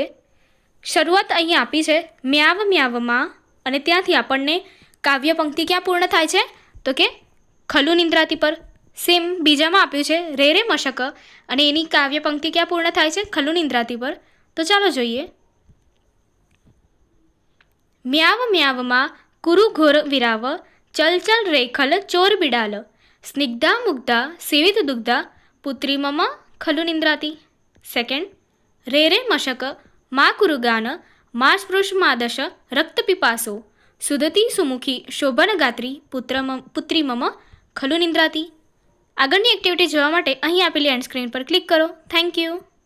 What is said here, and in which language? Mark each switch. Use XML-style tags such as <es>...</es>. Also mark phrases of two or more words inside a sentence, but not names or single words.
<gu>શરૂઆત અહીંયા આપી છે મ્યાવ મ્યાવમાં, અને ત્યાંથી આપણને કાવ્ય પંક્તિ ક્યાં પૂર્ણ થાય છે તો કે</gu> <sa>खलु निंद्राती</sa> <gu>પર। સેમ બીજામાં આપ્યું છે</gu> <sa>रे रे मशक,</sa> <gu>અને એની કાવ્ય પંક્તિ ક્યાં પૂર્ણ થાય છે</gu> <sa>खलु निंद्राती</sa> <gu>પર। તો ચાલો જોઈએ।</gu> <sa>म्याव म्याव मा कुरु घोर विराव चल चल रेखल चोर बिडाल स्निग्धा मुग्धा सेवित दुग्धा पुत्री मम खलु निंद्राती.</sa> <en>Second,</en> <sa>रे रे मशक मा कुरुगान मा स्पृशमादश रक्तपिपासो सुदती सुमुखी शोभनगात्री पुत्री मम खलु निंद्राती.</sa> <gu>આગળની એક્ટિવિટી જોવા માટે અહીં આપેલી એન્ડ સ્ક્રીન પર ક્લિક કરો.</gu> <en>Thank you.</en>